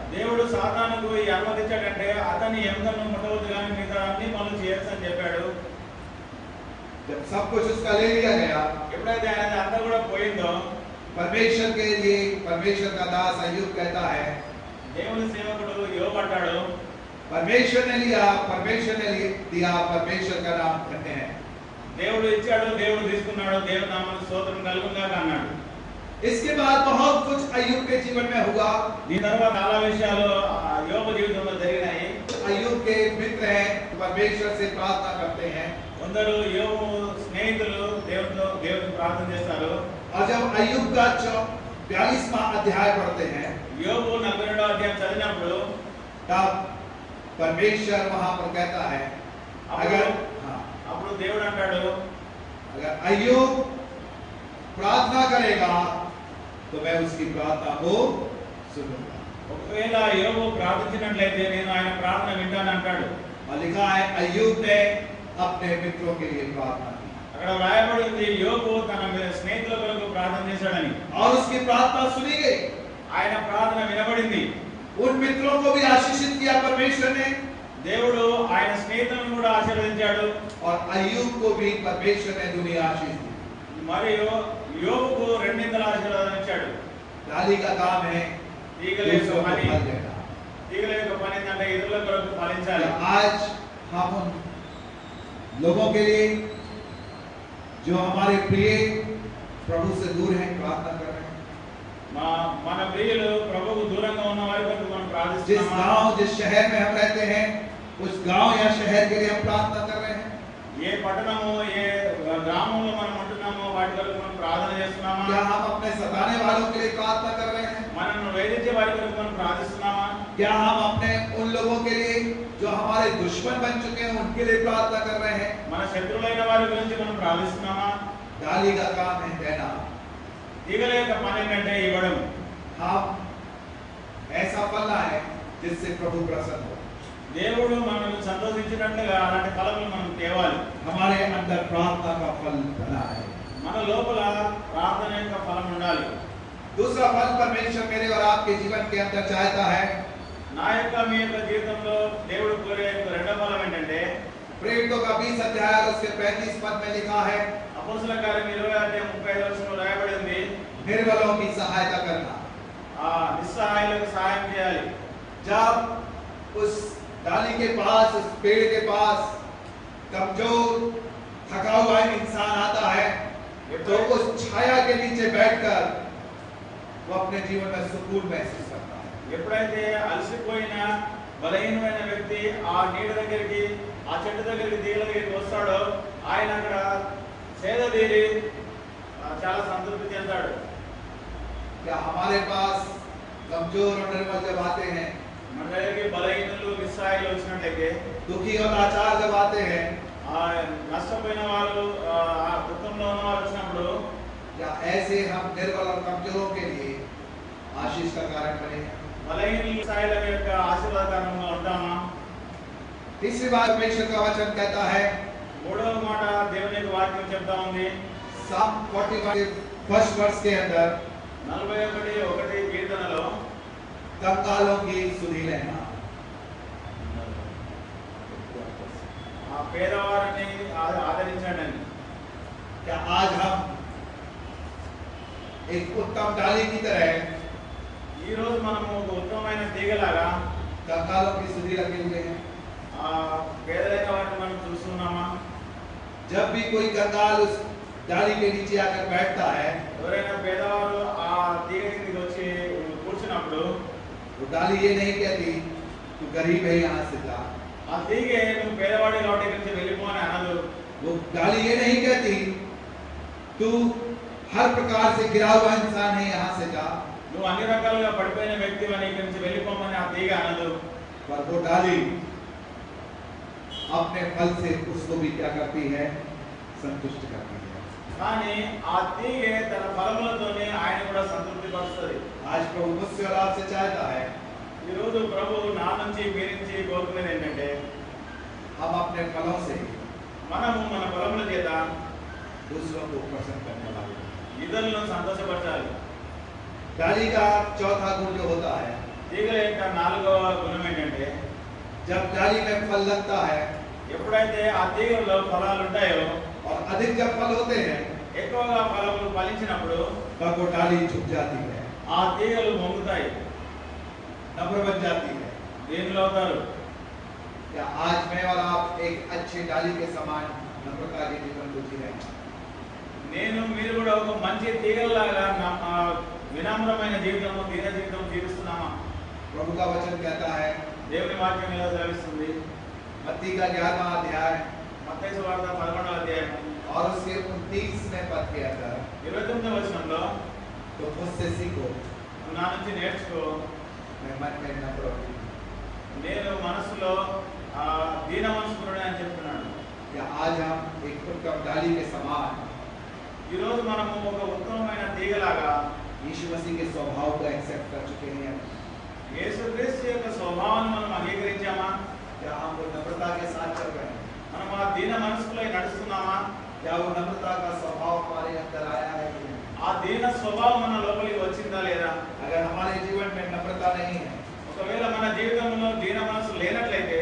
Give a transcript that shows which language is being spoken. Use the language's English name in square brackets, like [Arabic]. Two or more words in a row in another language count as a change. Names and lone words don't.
[Telugu] దేవుడు సాతానుకు ఈ అనుమతించాడంటే అతని ఎముకను ముట్టవద్దు కానీ మిగతా అన్ని పనులు చేయొచ్చు అని చెప్పాడు। [Hindi] जब सब कुछ उसका ले लिया गया, [Telugu] ఎప్పుడైతే ఆయన అంతా కూడా పోయిందో, [Hindi] परमेश्वर के लिए परमेश्वर का दास अय्यूब कहता है, [Telugu] దేవుని సేవకుడు యోబు అంటాడు, [Hindi] परमेश्वर ने लिया, परमेश्वर ने दिया, परमेश्वर का नाम धन्य है। [Telugu] దేవుడు ఇచ్చాడు, దేవుడు తీసుకున్నాడు, దేవుని నామానికి స్తోత్రం కలుగుగాక అన్నాడు। [Hindi] इसके बाद बहुत कुछ अय्यूब के जीवन में हुआ। [Telugu] దీని తర్వాత చాలా విషయాలు యోబు జీవితంలో జరిగినాయి. [Hindi] अय्यूब के मित्र हैं, परमेश्वर से प्रार्थना करते हैं। [Telugu] కొందరు యోబు స్నేహితులు దేవునికి ప్రార్థన చేస్తారు. [Hindi] और जब अय्यूब का 42वां अध्याय पढ़ते हैं, [Telugu] యోబు 42వ అధ్యాయం చదివినప్పుడు [Hindi] तब परमेश्वर वहां पर कहता है, [Telugu] అప్పుడు దేవుడు అంటాడు, [Hindi] अगर अय्यूब प्रार्थना करेगा तो मैं उसकी प्रार्थना को सुनूंगा। [Telugu] ఒకవేళ యోబు ప్రార్థించినట్లయితే నేను ఆయన ప్రార్థన వింటాను అంటాడు. [Hindi] और लिखा है अय्यूब ने अपने मित्रों के लिए प्रार्थना की। [Telugu] అక్కడ రాయబడి ఉంది యోబు తన స్నేహితుల కొరకు ప్రార్థన చేశాడని. [Hindi] और उसकी प्रार्थना सुनी गई। [Telugu] ఆయన ప్రార్థన వినబడింది. [Hindi] उन मित्रों को भी आशीषित किया परमेश्वर ने। [Telugu] దేవుడు ఆయన స్నేహితులను కూడా ఆశీర్వదించాడు. [Hindi] और अय्यूब को भी परमेश्वर ने दुनिया आशीष दी। [Telugu] మరియు యోబుకు రెండింతల ఆశీర్వాదం ఇచ్చాడు. [Hindi] डाली का काम है [Telugu] తీగల యొక్క పని ఏంటంటే ఇతరుల కొరకు ఫలించాలి. [Hindi] आज हम उन लोगों के लिए जो हमारे प्रिय प्रभु से दूर हैं प्रार्थना कर रहे हैं। [Telugu] మన ప్రియులు ప్రభువుకు దూరంగా ఉన్న వారి కొరకు మనం [Hindi] जिस [Telugu] ప్రార్థిస్తున్నాము. [Hindi] गांव जिस शहर में हम रहते हैं उस गांव या शहर के लिए हम प्रार्थना कर रहे हैं। [Telugu] ఏ పట్టణము ఏ గ్రామంలో మనం ఉంటున్నామో వాటి కొరకు మనం ప్రార్థన చేస్తున్నామా? [Hindi] क्या हम अपने सताने वालों के लिए प्रार्थना कर रहे हैं? [Telugu] మనల్ని వేధించే వారి కొరకు మనం ప్రార్థిస్తున్నామా? [Hindi] क्या हम अपने उन लोगों के लिए जो हमारे दुश्मन बन चुके हैं उनके लिए प्रार्थना कर रहे हैं? [Telugu] మన శత్రువులైన వారి గురించి మనం ప్రార్థిస్తున్నామా? [Hindi] डाली का काम है देना। [Telugu] తీగల యొక్క పని ఏంటంటే ఇవ్వడం. [Hindi] हम ऐसा फलना है जिससे प्रभु प्रसन्न हो। [Telugu] దేవుడు మనల్ని సంతోషించినట్లుగా అలాంటి ఫలములు మనం తేవాలి. [Hindi] हमारे अंदर प्रार्थना का फल बना है। [Telugu] మన లోపల ప్రార్థన యొక్క ఫలం ఉండాలి. [Hindi] दूसरा फल परमेश्वर मेरे और आपके जीवन के अंदर चाहता है। [Telugu] నా యొక్క మీ యొక్క జీవితంలో దేవుడు కోరే రెండవ ఫలం ఏంటంటే [Hindi] प्रेरितों का 20 अध्याय और उसके 35 पद में लिखा है, [Telugu] అపోస్తలుల కార్యం 20 అధ్యాయం 35 వచనంలో రాయబడి ఉంది, [Hindi] निर्बलों की सहायता करना। [Telugu] నిస్సహాయులకు సహాయం చేయాలి. [Hindi] जब उस डाली के पास, उस पेड़ के पास कमजोर थका हुआ इंसान आता है तो उस छाया के नीचे बैठकर वो अपने जीवन में सुकून महसूस करता है। [Telugu] ఎప్పుడైతే అలసిపోయిన బలహీనమైన వ్యక్తి ఆ నీడ దగ్గరికి ఆ చెట్టు దగ్గరికి తీగల దగ్గరికి వస్తాడో ఆయన అక్కడ సేద తీరి చాలా సంతృప్తి చెందాడు. [Hindi] क्या हमारे पास कमजोर और निर्बल जब आते हैं, [Telugu] మన దగ్గరికి బలహీనులు నిస్సహాయులు వచ్చినట్లయితే, [Hindi] दुखी और लाचार जब आते हैं, [Telugu] నష్టపోయిన వాళ్ళు దుఃఖంలో ఉన్న వాళ్ళు వచ్చినప్పుడు [Hindi] या ऐसे हम निर्बल और कमजोरों के लिए आशीष का कारण बने? [Telugu] బలహీనులు నిస్సహాయుల యొక్క ఆశీర్వాదకరంగా ఉంటామా? [Hindi] तीसरी बात परमेश्वर का वचन कहता है, [Telugu] మూడవ మాట దేవుని యొక్క వాక్యం చెప్తా ఉంది. [Hindi] Psalm 45 [English] first verse [Hindi] के अंदर [Telugu] 41:1 కీర్తనలో [Hindi] कंगालों की सुधि लेना। [Telugu] పేదవారిని ఆదరించండి. [Hindi] क्या आज हम एक उत्तम डाली की तरह [Telugu] ఈ రోజు మనము ఒక ఉత్తమమైన తీగలాగా [Hindi] कंगालों की सुधि लगे हुए हैं? [Telugu] పేదలైన వారిని మనం చూస్తున్నామా? [Hindi] जब भी कोई कंगाल उस डाली के नीचे आकर बैठता है, [Telugu] ఎవరైనా పేదవారు ఆ తీగ కిందకి వచ్చి కూర్చున్నప్పుడు [Hindi] वो डाली ये नहीं कहती तू गरीब है यहाँ से जा। [Telugu] ఆ తీగే నువ్వు పేదవాడి కాబట్టి ఇక్కడి నుంచి వెళ్ళిపో అని అనదు. [Hindi] वो डाली ये नहीं कहती तू हर प्रकार से गिरा हुआ इंसान है यहाँ से जा। [Telugu] నువ్వు అన్ని రకాలుగా పడిపోయిన వ్యక్తి అని ఇక్కడి నుంచి వెళ్ళిపోమని ఆ తీగ అనదు. [Hindi] पर वो डाली अपने फल से उसको भी क्या करती है? संतुष्ट करती है। [Telugu] కానీ ఆ తీగే తన ఫలములతోనే ఆయన కూడా సంతృప్తి పరుస్తుంది. [Hindi] आज प्रभु मुझसे और आपसे चाहता है, [Telugu] ఈ రోజు ప్రభు నా నుంచి మీ నుంచి కోరుకునేది ఏంటంటే [Hindi] हम अपने फलों से [Telugu] మనము మన ఫలముల చేత [Hindi] दूसरों को प्रसन्न करने वाले। [Telugu] ఇతరులను సంతోషపరచాలి. [Hindi] डाली का चौथा गुण जो होता है, [Telugu] తీగల యొక్క నాలుగవ గుణం ఏంటంటే [Hindi] जब डाली में फल लगता है [Telugu] ఎప్పుడైతే ఆ తీగలో ఫలాలు ఉంటాయో [Hindi] और अधिक जब फल होते हैं [Telugu] ఎక్కువగా ఫలములు ఫలించినప్పుడు [Hindi] तब वो डाली झुक जाती है, [Telugu] ఆ తీగలు వంగుతాయి, [Hindi] नम्र बन जाती है। [Telugu] దీనిలో అవుతారు. [Hindi] क्या आज मैं और आप एक अच्छी डाली के समान नम्रता के जीवन को जी रहे हैं? [Telugu] నేను మీరు కూడా ఒక మంచి తీగలాగా వినమ్రమైన జీవితం దీన జీవితం జీవిస్తున్నామా? [Hindi] प्रभु का वचन कहता है [Telugu] దేవుని వాక్యం ఎలా సెలవిస్తుంది? [Hindi] मत्ती का 11वां अध्याय [Telugu] మత్తయి సువార్త 11వ అధ్యాయం [Hindi] और उसके 29वें पद के अंदर [Telugu] 29వ వచనంలో [Hindi] तो मुझसे सीखो [Telugu] నువ్వు నా నుంచి నేర్చుకో, [Hindi] मैं मन में नम्र हूँ। [Telugu] నేను మనసులో దీన మనసుకున్నాను అని చెప్తున్నాడు. [Hindi] या आज हम एक उत्तम डाली के समान [Telugu] ఈ రోజు మనము ఒక ఉత్తమమైన తీగలాగా [Hindi] यीशु मसीह के स्वभाव को एक्सेप्ट कर चुके हैं। [Telugu] యేసుక్రీస్తు యొక్క స్వభావాన్ని మనం అంగీకరించామా? [Hindi] क्या हम वो नम्रता के साथ चल रहे हैं? [Telugu] మనం ఆ దీన మనసులో నడుస్తున్నామా? [Hindi] क्या वो नम्रता का स्वभाव हमारे अंदर आया है कि नहीं? [Telugu] ఆ దీన స్వభావం మన లోపలికి వచ్చిందా లేదా? [Hindi] अगर हमारे जीवन में नम्रता नहीं है, [Telugu] ఒకవేళ మన జీవితంలో దీన మనసు లేనట్లయితే